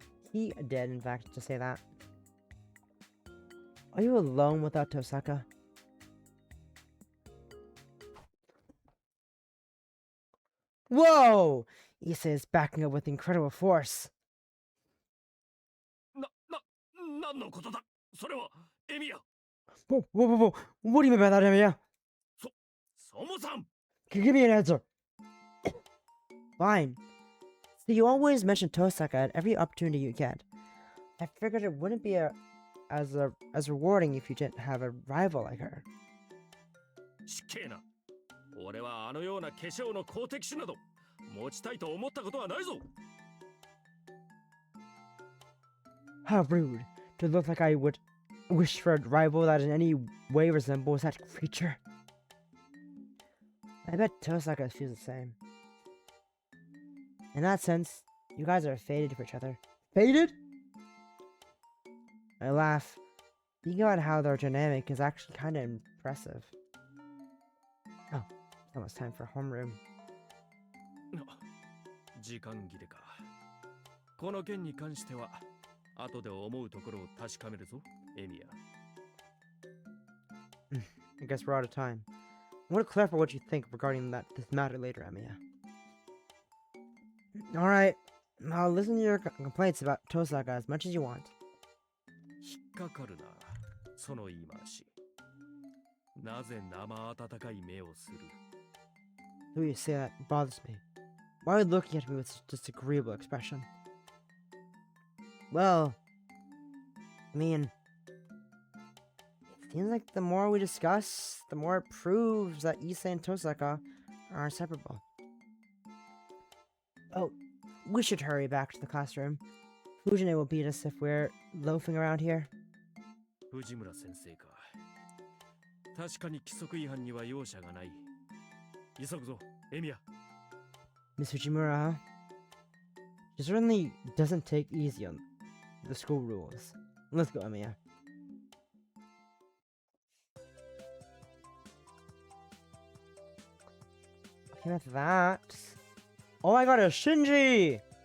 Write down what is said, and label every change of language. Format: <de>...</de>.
<en>He did, in fact, to say that. Are you alone without Tosaka? Whoa! Issei is backing up with incredible force.</en> <ja>何のことだそれは、エミヤ。</ja> <en>Whoa. What do you mean by that, Emiya?</en> <ja>そもさん</ja> <en>Give me an answer. Fine. So you always mention Tosaka at every opportunity you get. I figured it wouldn't be as rewarding if you didn't have a rival like her.</en> <ja>失敬な。俺はあのような化粧の好敵手など持ちたいと思ったことはないぞ。</ja> <en>How rude to look like I would wish for a rival that in any way resembles that creature. I bet Tosaka feels the same. In that sense, you guys are fated for each other. Fated? I laugh, thinking about how their dynamic is actually kind of impressive. Oh, it's almost time for homeroom.</en> <ja>時間切れか。この件に関しては後で思うところを確かめるぞ、エミヤ。</ja> <en>I guess we're out of time. I want to clarify what you think regarding this matter later, Emiya. Alright, I'll listen to your complaints about Tosaka as much as you want.</en> <ja>引っかかるな、その言い回し。なぜ生温かい目をする</ja> <en>The way you say that bothers me. Why are you looking at me with such a disagreeable expression? Well, I mean, it seems like the more we discuss, the more it proves that Issei and Tosaka are inseparable. Oh, we should hurry back to the classroom. Fujine will beat us if we're loafing around here.</en> <ja>藤村先生か。確かに規則違反には容赦がない。急ぐぞ、エミヤ。</ja> <en>Miss Fujimura, huh? She certainly doesn't take easy on the school rules. Let's go, Emiya. Okay, with that. Oh my god, a Shinji!</en>